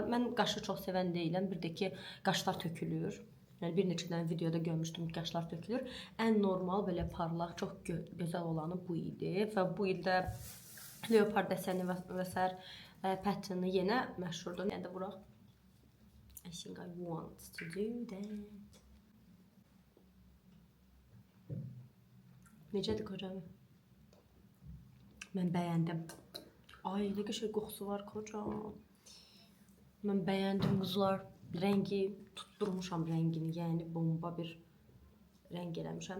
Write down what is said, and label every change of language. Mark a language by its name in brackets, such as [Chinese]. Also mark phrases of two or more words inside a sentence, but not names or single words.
[Azerbaijani] Mən qaşı çox sevən deyiləm. Bir də ki, qaşlar tökülür. Yəni bir neçə dənə videoda görmüşdüm ki, qaşlar tökülür. Ən normal belə parlaq, çox gözəl olanı bu idi və bu ildə leopard deseni və sər patternı yenə məşhurdur. Yəni də vuraq. [English] I think I want to do that. [Azerbaijani] Necədir kocam? Mən bəyəndim. Ay, nə qəşəng qoxusu var kocam. Mən bəyəndim qızlar. Rəngi tutturmuşam rəngini, yəni bomba bir rəng eləmişəm.